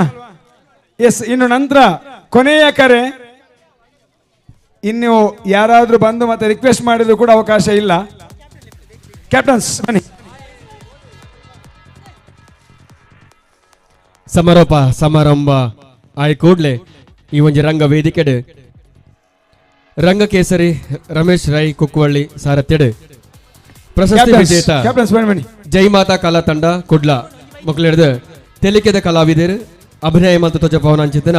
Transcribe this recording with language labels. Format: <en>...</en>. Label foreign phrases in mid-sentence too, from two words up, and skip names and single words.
<kn>ಎಸ್. ಇನ್ನು ನಂತರ ಕೊನೆಯ ಕರೆ. ಇನ್ನು ಯಾರಾದ್ರೂ ಬಂದು ಮತ್ತೆ ರಿಕ್ವೆಸ್ಟ್ ಮಾಡಿದ್ರು ಕೂಡ ಅವಕಾಶ ಇಲ್ಲ. ಕ್ಯಾಪ್ಟನ್ಸ್ ಬನ್ನಿ.</kn> <tcy>ಸಮಾರೋಪ ಸಮಾರಂಭ ಆಯ್ ಕೂಡ್ಲೆ ಈ ಒಂಜಿ ರಂಗ ವೇದಿಕೆಡ್ ರಂಗ ಕೇಸರಿ ರಮೇಶ್ ರೈ ಕುಕ್ಕುವಳ್ಳಿ ಸಾರಥ್ಯಡ್ ಪ್ರಶಸ್ತಿ ವಿಜೇತ ಜೈ ಮಾತಾ ಕಲಾ ತಂಡ ಕುಡ್ಲ ಮಕ್ಕಳಿಡ್ದು ತೆಲಿಕೆದ ಕಲಾವಿದರು ಅಭಿನಯ ಮತ್ತು ತ್ವಚ ಪವನಾಂಚಿತನ</tcy>